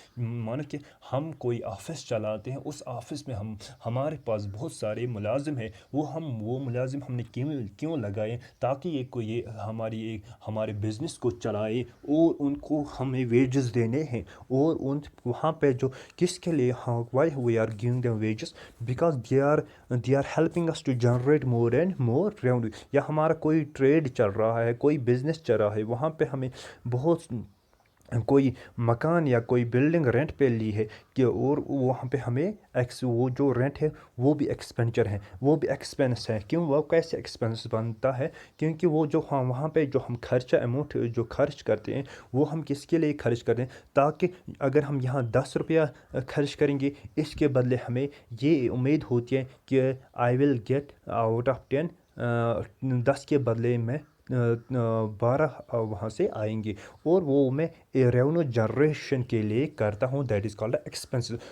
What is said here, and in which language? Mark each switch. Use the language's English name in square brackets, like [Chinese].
[Urdu] مانو کہ ہم کوئی آفس چلاتے ہیں، اس آفس میں ہمارے پاس بہت سارے ملازم ہیں، وہ ملازم ہم نے کیوں لگائے؟ تاکہ یہ ہمارے بزنس کو چلائے، اور ان کو ہمیں ویجز دینے ہیں. اور وہاں پہ جو کس کے لیے [English] why we are giving them wages because they are helping us to generate more and more revenue. [Urdu] یا ہمارا کوئی ٹریڈ چل رہا ہے، کوئی بزنس چل رہا ہے، وہاں پہ ہمیں بہت کوئی مکان یا کوئی بلڈنگ رینٹ پہ لی ہے کہ، اور وہاں پہ ہمیں وہ جو رینٹ ہے وہ بھی ایکسپینچر ہے، وہ بھی ایکسپینس ہے. کیوں؟ وہ کیسے ایکسپینس بنتا ہے؟ کیونکہ وہ جو وہاں پہ جو ہم خرچہ اماؤنٹ جو خرچ کرتے ہیں، وہ ہم کس کے لیے خرچ کرتے ہیں؟ تاکہ اگر ہم یہاں 10 روپیہ خرچ کریں گے، اس کے بدلے ہمیں یہ امید ہوتی ہے کہ [English] I will get out of 10، [Urdu] 10 کے بدلے میں 12 وہاں سے آئیں گے، اور وہ میں ریونیو جنریشن کے لیے کرتا ہوں. [English] That is called expenses.